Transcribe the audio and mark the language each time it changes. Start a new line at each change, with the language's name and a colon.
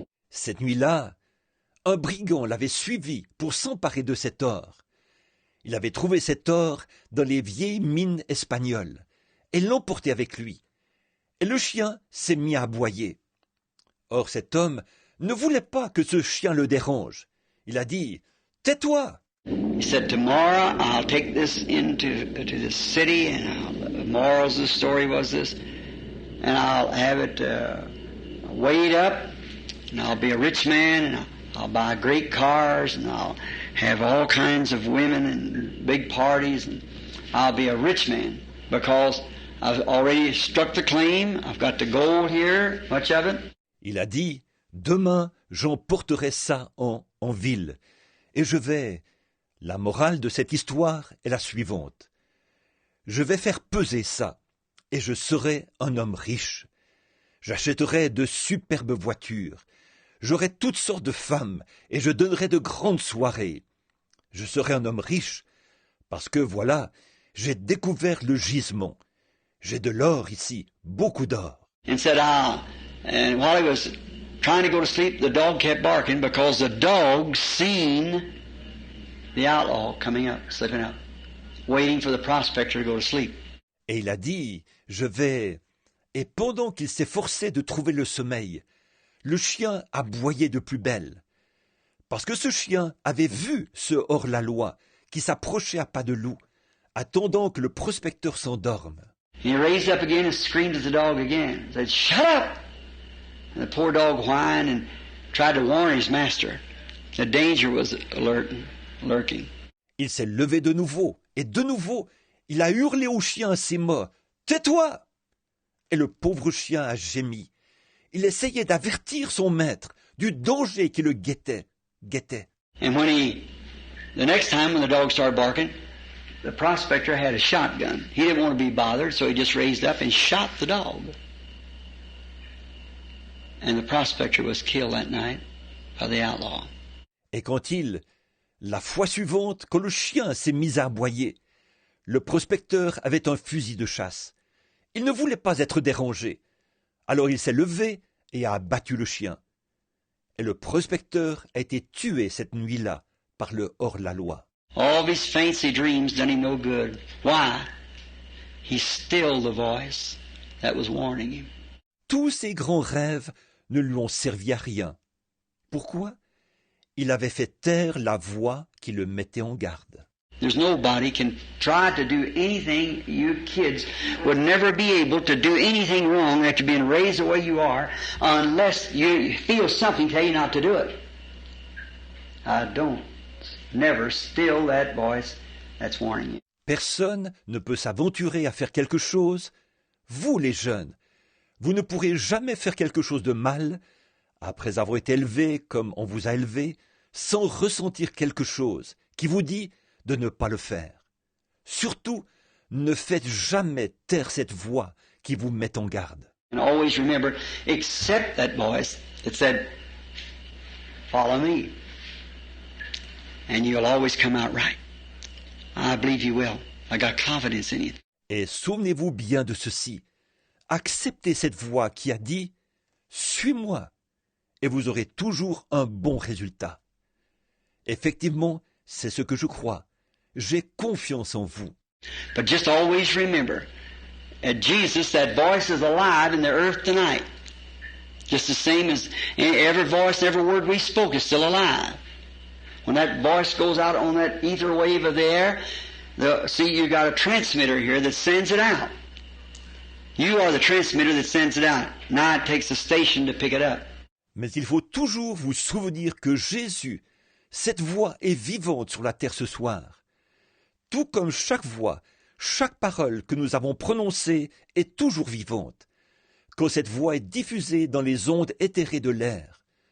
French: Cette nuit-là, un brigand l'avait suivi pour s'emparer de cet or. Il avait trouvé cet or dans les vieilles mines espagnoles et l'emportait avec lui. Et le chien s'est mis à aboyer. Or cet homme ne voulait pas que ce chien le dérange. Il a dit « Tais-toi !»
English: He said, tomorrow I'll take this into to this city, and the morals of the story was this, and I'll have it weighed up, and I'll be a rich man, and I'll buy great cars, and I'll have all kinds of women and big parties, and I'll be a rich man because I've already struck the claim. I've got the gold here, much of it.
French: Il a dit « Demain, j'emporterai ça en ville, et je vais... » La morale de cette histoire est la suivante. Je vais faire peser ça, et je serai un homme riche. J'achèterai de superbes voitures. J'aurai toutes sortes de femmes, et je donnerai de grandes soirées. Je serai un homme riche, parce que voilà, j'ai découvert le gisement. J'ai de l'or ici, beaucoup d'or.
English: And said, and while he was trying to go to sleep, the dog kept barking because the dog seen the outlaw coming up, slipping up, waiting for the prospector to go to sleep.
French: Et il a dit, je vais... Et pendant qu'il s'est forcé de trouver le sommeil, le chien aboyait de plus belle. Parce que ce chien avait vu ce hors-la-loi qui s'approchait à pas de loup, attendant que le prospecteur s'endorme.
English: He raised up again and screamed at the dog again. He said, shut up! And the poor dog whined and tried to warn his master. The danger was lurking.
French: Il s'est levé de nouveau, et de nouveau, il a hurlé au chien à ses mots. « Tais-toi !» Et le pauvre chien a gémi. Il essayait d'avertir son maître du danger qui le guettait.
English: And the next time when the dog started barking, the prospector had a shotgun. He didn't want to be bothered, so he just raised up and shot the dog. And the prospector was killed that night by the outlaw.
French: Et la fois suivante, quand le chien s'est mis à aboyer, le prospecteur avait un fusil de chasse. Il ne voulait pas être dérangé. Alors il s'est levé et a abattu le chien. Et le prospecteur a été tué cette nuit-là par le hors-la-loi.
English: All of his fancy dreams done him no good. Why? He stilled the voice that was warning him.
French: Tous ses grands rêves ne lui ont servi à rien. Pourquoi? Il avait fait taire la voix qui le mettait en garde.
English: There's nobody can try to do anything. You kids would never be able to do anything wrong after being raised the way you are unless you feel something tell you not to do it. I don't. Never still that voice that's warning you.
French: Personne ne peut s'aventurer à faire quelque chose. Vous, les jeunes, vous ne pourrez jamais faire quelque chose de mal après avoir été élevé comme on vous a élevé, sans ressentir quelque chose qui vous dit de ne pas le faire. Surtout, ne faites jamais taire cette voix qui vous met en garde.
English: And always remember, accept that voice that said, follow me. And you'll always come out right. I believe you will. I got confidence in you.
French: Et souvenez-vous bien de ceci. Acceptez cette voix qui a dit « Suis-moi » et vous aurez toujours un bon résultat. Effectivement, c'est ce que je crois. J'ai confiance en vous.
English: But just always remember, at Jesus, that voice is alive in the earth tonight. Just the same as every voice, every word we spoke is still alive. When that voice goes out on that ether wave of the air, see, you got a transmitter here that sends it out. You are the transmitter that sends it out. Now it takes a station to pick it up.
French: Mais il faut toujours vous souvenir que Jésus, cette voix est vivante sur la terre ce soir. Tout comme chaque voix, chaque parole que nous avons prononcée est toujours vivante. Quand cette voix est diffusée dans les ondes éthérées de l'air.